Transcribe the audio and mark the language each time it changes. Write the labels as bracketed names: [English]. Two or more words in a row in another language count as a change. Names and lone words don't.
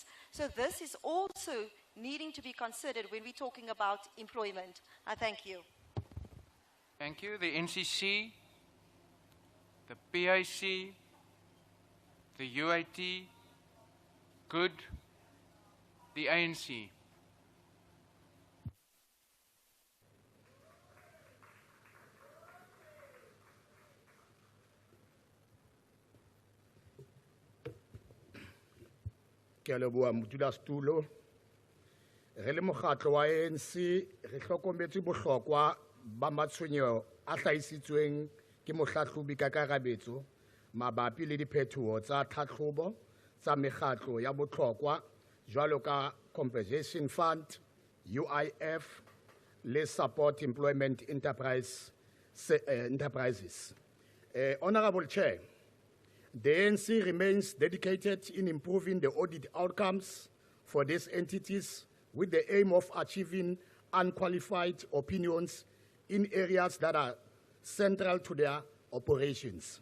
[English] So this is also needing to be considered when we're talking about employment. I thank you. Thank you. The NCC, the PIC, the UIT, Good, the ANC. [Southern Sotho] Ke a leboha modulasetulo. Re le mokgatlo wa ANC re hlokometse bohlokwa ba matshwenyeho a hlahisitsweng ke mohlahlobi ka karabetso mabapi le diphetoho tsa tlhahlobo tsa mekgatlo ya bohlokwa jwalo ka [English] compensation fund, [Southern Sotho] UIF, le [English] support employment enterprises. Honourable Chair, the ANC remains dedicated in improving the audit outcomes for these entities with the aim of achieving unqualified opinions in areas that are central to their operations.